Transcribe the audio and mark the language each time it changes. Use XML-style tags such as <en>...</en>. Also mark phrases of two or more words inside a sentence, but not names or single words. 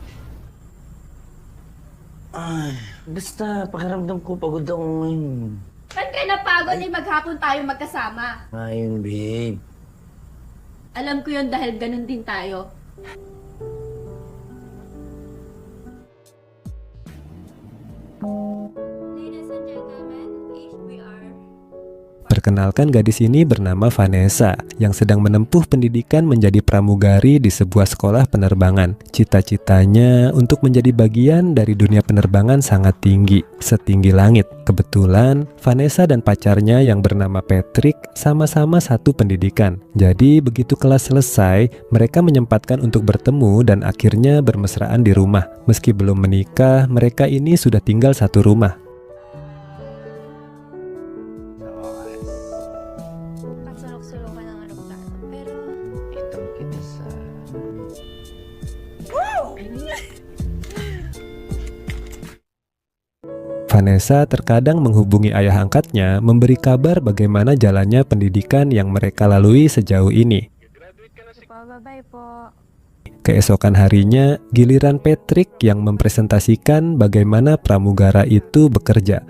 <tl>Ay, basta pakiramdam ko pagod ako ngayon. Ba't ka napagod eh maghapon tayo magkasama? Ayun, babe. Alam ko yun dahil ganun din tayo.</tl> <en>Ladies and gentlemen, HBR.</en> <id>Perkenalkan, gadis ini bernama Vanessa yang sedang menempuh pendidikan menjadi pramugari di sebuah sekolah penerbangan. Cita-citanya untuk menjadi bagian dari dunia penerbangan sangat tinggi, setinggi langit. Kebetulan Vanessa dan pacarnya yang bernama Patrick sama-sama satu pendidikan. Jadi begitu kelas selesai, mereka menyempatkan untuk bertemu dan akhirnya bermesraan di rumah. Meski belum menikah, mereka ini sudah tinggal satu rumah.</id> <tl>Sulok-sulokan ng aeroplano. Pero, Ito kita sa...</tl> <id>Vanessa terkadang menghubungi ayah angkatnya memberi kabar bagaimana jalannya pendidikan yang mereka lalui sejauh ini.</id> <tl>Bye-bye po.</tl> <id>Keesokan harinya, giliran Patrick yang mempresentasikan bagaimana pramugara itu bekerja.</id>